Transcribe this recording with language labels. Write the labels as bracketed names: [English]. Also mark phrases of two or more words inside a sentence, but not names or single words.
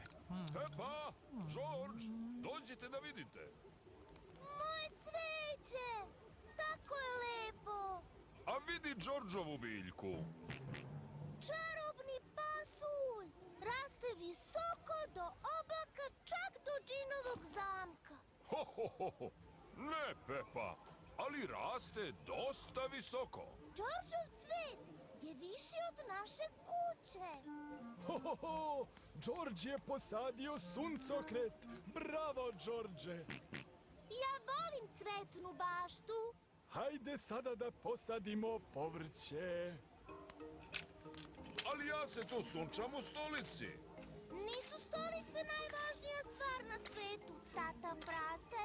[Serbian] Pepa, George, dođite da vidite. Moje cveće, tako je lepo. A vidi Georgeovu biljku. Čarobni pasulj, raste visoko do oblaka, čak do džinovog zamka. Ho, ho, ho, ho. Ne, Pepa, ali raste dosta visoko. Đorđev cvet je viši od naše kuće. Ho, ho, ho, George je posadio suncokret. Bravo, George. Ja volim cvetnu baštu. Hajde sada da posadimo povrće. Ali ja se tu sunčam u stolici. Nisu stolice najvažnija stvar na svetu, tata prase.